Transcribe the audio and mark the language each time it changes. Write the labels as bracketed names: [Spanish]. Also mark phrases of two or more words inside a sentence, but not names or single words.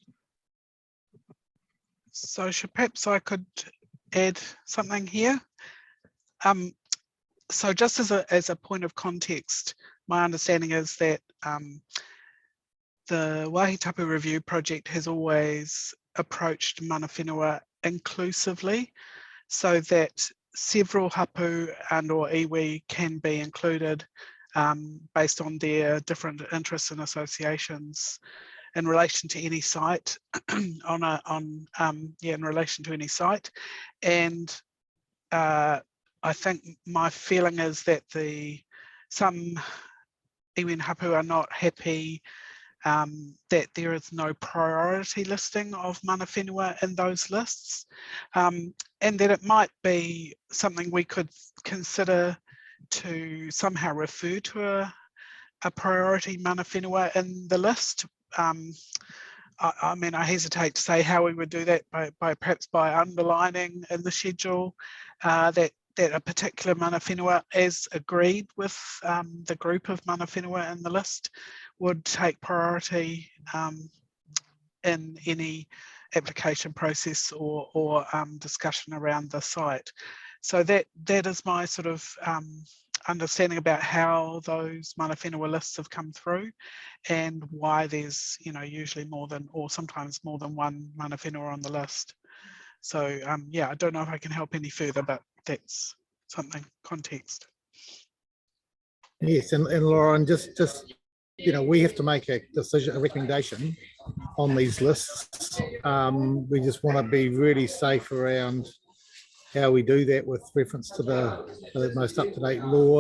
[English] So perhaps I could add something here. So just as a point of context, my understanding is that the Wāhi Tapu Review Project has always approached [Māori] mana whenua [English] inclusively, so that several hapu and or iwi can be included based on their different interests and associations in relation to any site, in relation to any site. And I think my feeling is that some iwi and hapu are not happy that there is no priority listing of [Māori] mana whenua [English] in those lists, and that it might be something we could consider to somehow refer to a priority [Māori] mana whenua [English] in the list. I mean, I hesitate to say how we would do that, by perhaps by underlining in the schedule that that a particular [Māori] mana whenua, [English] as agreed with the group of [Māori] mana whenua [English] in the list, would take priority in any application process or discussion around the site. So that is my sort of understanding about how those [Māori] mana whenua [English] lists have come through, and why there's, you know, usually more than, or sometimes more than one [Māori] mana whenua [English] on the list. So yeah, I don't know if I can help any further, but that's something, context. Yes, and Lauren, just you know, we have to make a decision, a recommendation on these lists. We just want to be really safe around how we do that with reference to the most up-to-date law.